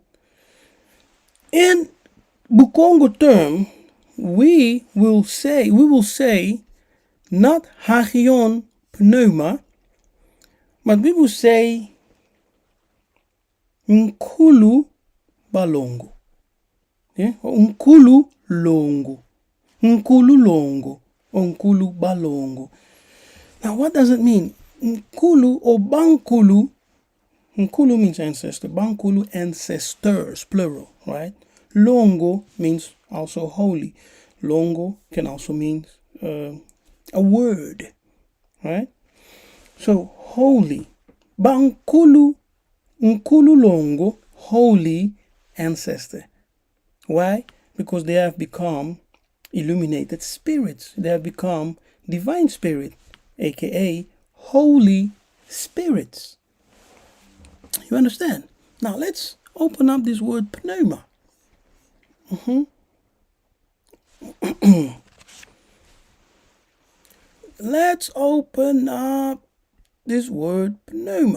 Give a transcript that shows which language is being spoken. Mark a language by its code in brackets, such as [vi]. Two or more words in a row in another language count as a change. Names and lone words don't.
[en] In Bukongo term, we will say not [el] hagion pneuma, [en] but we will say [kg] Nkunkulu balongo. [en] Yeah? Or [kg] Nkunkulu longo. Nkunkulu longo. Or Nkunkulu balongo. [en] Now what does it mean? Nkulu or Bankulu. Nkulu means ancestor. Bankulu, ancestors, plural, right? Longo means also holy. Longo can also mean a word, right? So holy. [kg] Bankulu, Nkulu longo, [en] holy ancestor. Why? Because they have become illuminated spirits. They have become divine spirit, aka holy spirits. You understand? Now let's open up this word pneuma. Let's open up this word pneuma.